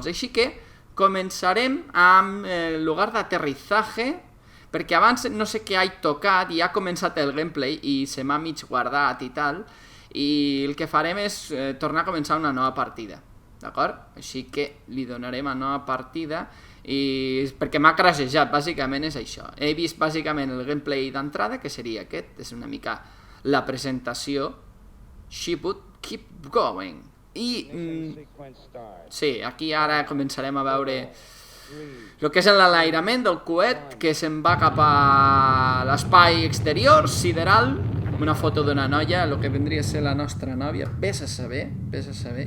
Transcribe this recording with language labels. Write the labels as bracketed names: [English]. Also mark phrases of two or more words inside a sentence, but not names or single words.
[Catalan] Així que començarem amb el lugar d'aterritzaje, perquè abans no sé què he tocat i ha començat el gameplay i se m'ha mig guardat i tal, i el que farem és tornar a començar una nova partida, d'acord? Així que li donarem a nova partida i perquè m'ha crashejat, bàsicament és això. He vist bàsicament el gameplay d'entrada, que seria aquest, és una mica la presentació. [English] She would keep going. [Catalan] I sí, aquí ara començarem a veure el que és l'enlairament del coet que se'n va cap a l'espai exterior, sideral. Una foto d'una noia, el que vendria a ser la nostra nòvia. Ves a saber, ves a saber.